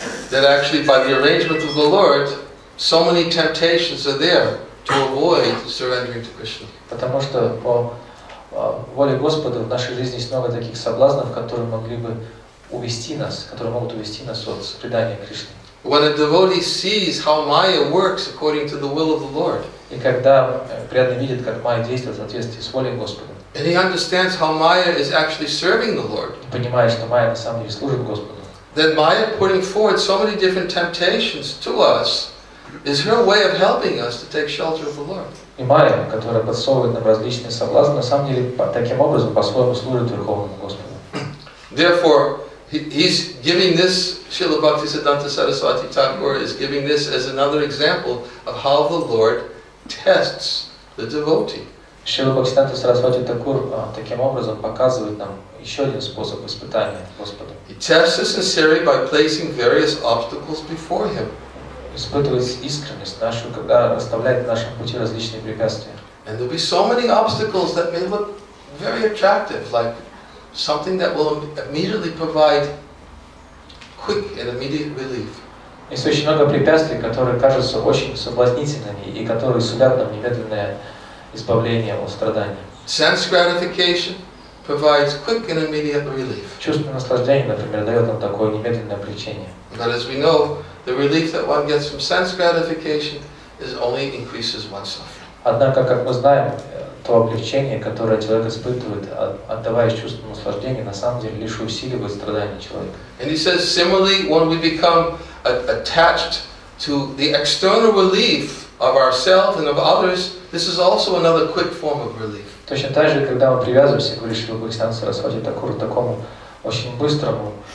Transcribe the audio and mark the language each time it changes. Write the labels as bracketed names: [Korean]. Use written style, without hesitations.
[English] That actually by the arrangement of the Lord, so many temptations are there to avoid surrendering to Krishna. [Russian] Потому что по воле Господа в нашей жизни есть много таких соблазнов, которые могли бы увести нас, которые могут увести нас от предания Кришне. [English] When a devotee sees how Maya works according to the will of the Lord, [Russian] и когда преданный видит, как майя действует в соответствии с волей Господа, [English] and he understands how Maya is actually serving the Lord, [Russian] понимает, что майя на самом деле служит Господу, [English] then Maya putting forward so many different temptations to us is her way of helping us to take shelter of the Lord. [Russian] И майя, которая подсовывает нам различные соблазны, на самом деле таким образом по-своему служит Верховному Господу. [English] Therefore, he's giving this, Srila Bhaktisiddhanta Saraswati Thakur is giving this as another example of how the Lord tests the devotee. [Russian] Шрила Бхактивиданты Сарасвати Такур таким образом показывает нам еще один способ испытания Господа. [English] He tests his sincerity by placing various obstacles before him. [Russian] Испытывает искренность нашу, когда расставляет на нашем пути различные препятствия. [English] And there'll be so many obstacles that may look very attractive, like something that will immediately provide quick and immediate relief. [Russian] Есть очень много препятствий, которые кажутся очень соблазнительными и которые сулят нам немедленное избавление от страданий. [English] Sense gratification provides quick and immediate relief. [Russian] Чувство наслаждения, например, дает нам такое немедленное облегчение. [English] But as we know, the relief that one gets from sense gratification is only increases one's suffering. [Russian] Однако, как мы знаем, то облегчение, которое человек испытывает, отдаваясь чувству наслаждения, на самом деле лишь усиливает страдания человека. [English] And he says, similarly, when we become attached to the external relief of ourselves and of others, this is also another quick form of relief. [Russian] Точно так же, когда мы привязываемся, говорит Шрила Бхактивиданты Сарасвати Такур, к такому очень быстрому